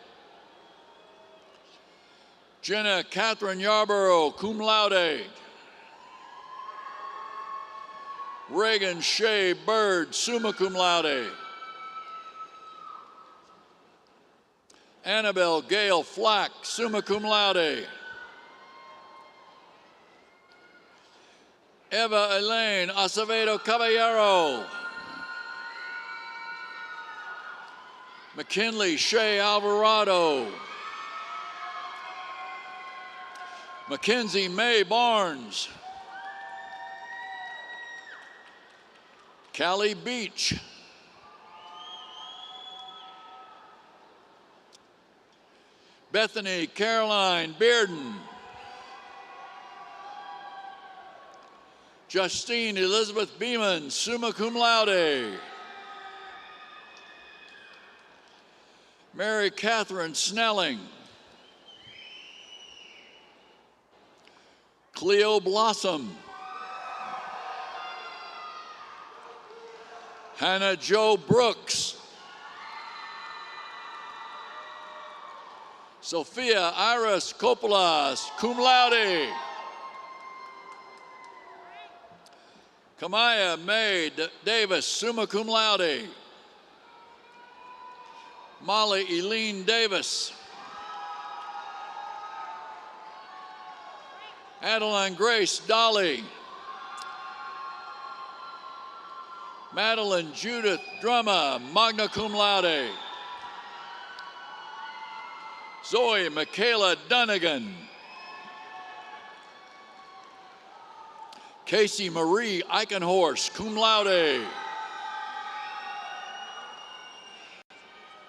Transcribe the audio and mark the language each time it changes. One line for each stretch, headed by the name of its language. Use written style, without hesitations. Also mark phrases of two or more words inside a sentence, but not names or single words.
English: Jenna Catherine Yarborough,
Latin: cum laude.
English: Reagan Shea Bird,
Latin: summa cum laude.
English: Annabelle Gail Flack,
Latin: summa cum laude.
English: Eva Elaine Acevedo Caballero. McKinley Shea Alvarado. Mackenzie May Barnes. Callie Beach. Bethany Caroline Bearden. Justine Elizabeth Beeman,
Latin: summa cum laude.
English: Mary Catherine Snelling. Cleo Blossom. Hannah Jo Brooks. Sophia Iris Coppola,
Latin: cum laude.
English: Kamaya May Davis,
Latin: summa cum laude.
English: Molly Eileen Davis. Adeline Grace Dolly. Madeline Judith Drummer,
Latin: magna cum laude.
English: Zoe Michaela Dunnigan. Casey Marie Eichenhorst,
Latin: cum laude.